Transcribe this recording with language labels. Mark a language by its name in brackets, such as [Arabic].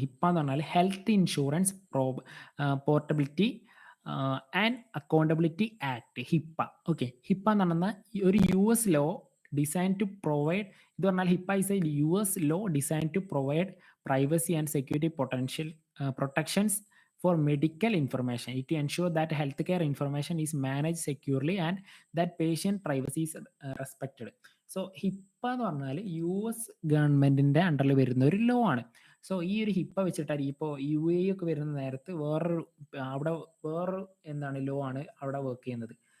[Malayalam] ഹിപ്പ എന്ന് പറഞ്ഞാൽ health insurance portability and accountability act, ഹിപ്പ. Okay, ഹിപ്പ എന്ന് പറഞ്ഞാൽ ഒരു [English] US law design to provide, [Malayalam] ഇത് പറഞ്ഞാൽ [English] HIPAA is a US law design to provide privacy and security protections for medical information. It ensure that healthcare information is managed securely and that patient privacy is respected. [Malayalam] So ഹിപ്പ എന്ന് പറഞ്ഞാൽ US ഗവൺമെന്റിന്റെ അണ്ടറിൽ വരുന്ന ഒരു law ആണ്. So ഈ ഒരു ഹിപ്പ വെച്ചിട്ടായിരിക്കും ഇപ്പോൾ UAE ഒക്കെ വരുന്ന നേരത്ത് വേറൊരു എന്താണ് ലോ ആണ് അവിടെ വർക്ക് ചെയ്യുന്നത്.